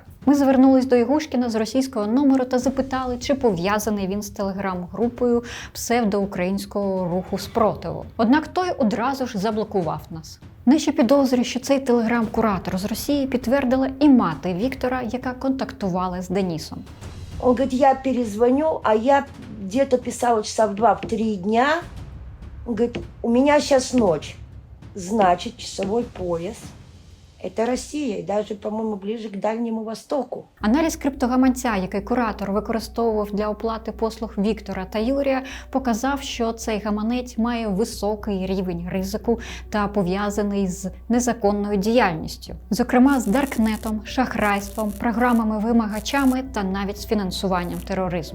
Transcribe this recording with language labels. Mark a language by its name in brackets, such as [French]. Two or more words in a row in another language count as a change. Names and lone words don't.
[Ukrainian] Ми звернулись до Ігушкіна з російського номеру та запитали, чи пов'язаний він з телеграм-групою псевдоукраїнського руху спротиву. Однак той одразу ж заблокував нас. Наші підозри, що цей телеграм-куратор з Росії, підтвердила і мати Віктора, яка контактувала з Денісом. [Russian] Он говорит, я перезвоню, а я где-то писала часа в 2-3 дня. Он говорит, у меня сейчас ночь, значит часовой пояс. Это Россия, и даже, по-моему, ближе к Дальнему Востоку. [Ukrainian] Аналіз криптогаманця, який куратор використовував для оплати послуг Віктора та Юрія, показав, що цей гаманець має високий рівень ризику та пов'язаний з незаконною діяльністю. Зокрема, з даркнетом, шахрайством, програмами-вимагачами та навіть з фінансуванням тероризму.